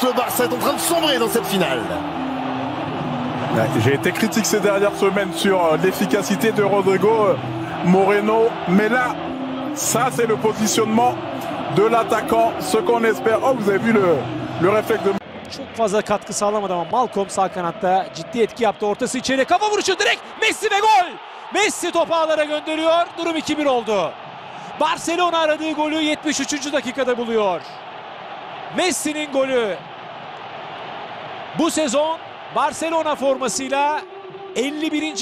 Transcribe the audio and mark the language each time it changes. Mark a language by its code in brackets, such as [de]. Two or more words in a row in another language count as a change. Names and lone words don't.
[fr] Le Barça est en train de sombrer dans cette finale. J'ai été critique ces dernières semaines sur l'efficacité de Rodrigo Moreno, mais là, ça c'est le positionnement de l'attaquant, ce qu'on espère. Oh, vous avez vu le réflexe de... [tr] Çok fazla katkı sağlamadı ama Malcolm sağ kanatta ciddi etki yaptı. Ortası içeri, kafa vuruşu direkt Messi ve gol. Messi topu ağlara gönderiyor. Durum 2-1 oldu. Barcelona aradığı golü 73. dakikada buluyor. Messi'nin golü. Bu sezon Barcelona formasıyla 51.